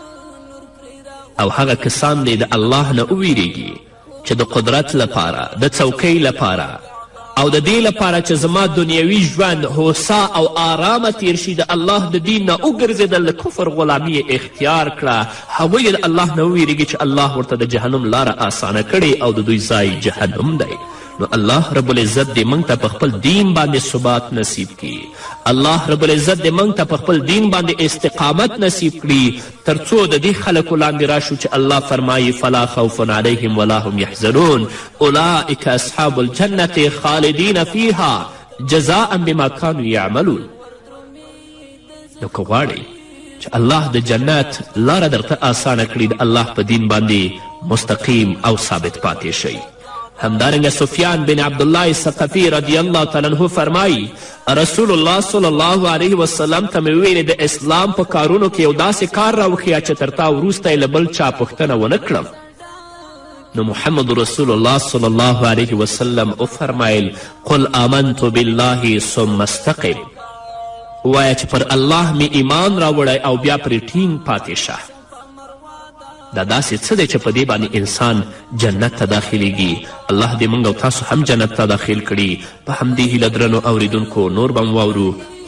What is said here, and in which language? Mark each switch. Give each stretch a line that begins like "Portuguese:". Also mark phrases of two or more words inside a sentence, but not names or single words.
Pashto: او هغه کسان دی د الله نه وویریږي چې د قدرت لپاره، د څوکۍ لپاره او د دې لپاره چې زما دنیوي ژوند هوسا او آرامه تیر شي، د الله د دین نه وګرځېدل، د کفر غلامي یې اختیار کړه، هغوی د الله نه وویریږي چې الله ورته د جهنم لاره آسانه کړې او د دوی ځای جهنم دی. نو
Arabic: الله رب العزت
Pashto: دې موږ ته په خپل دین باندې ثبات نصیب کړي،
Arabic: الله رب العزت
Pashto: دې موږ ته په خپل دین باندې استقامت نصیب کړي، تر څو د دې خلکو لاندې راشو چې الله فرمایي
Arabic: فلا خوف علیهم ولا هم یحزنون اولئک اصحاب الجنة خالدین فیها جزاء بما کانوا یعملون.
Pashto: نو که غواړئ چې الله د جنت لاره درته آسانه کړي، د الله په دین باندې مستقیم او ثابت پاتې شئ. همدارنګه سفیان بن عبدالله ثقفي
Arabic: رضی الله تعالی عنه
Pashto: فرمایي
Arabic: رسول الله صلی الله علیه وسلم
Pashto: ته مې وویلې د اسلام په کارونو کې یو داسې کار راوښیه چې تر تا وروسته یې له بل چا پوښتنه ونه کړم.
Arabic: نو محمد رسول الله صلی الله علیه وسلم وفرمایل قل آمنت بالله ثم استقم،
Pashto: ووایه چې پر الله مې ایمان راوړی او بیا پرې ټینګ پاتې شه. دا داسې څه دی چې په دې باندې انسان جنت ته داخلیږي. الله دې موږ او تاسو هم جنت ته داخل کړي. په همدې هیله درنو اوریدونکو نور به م واورو.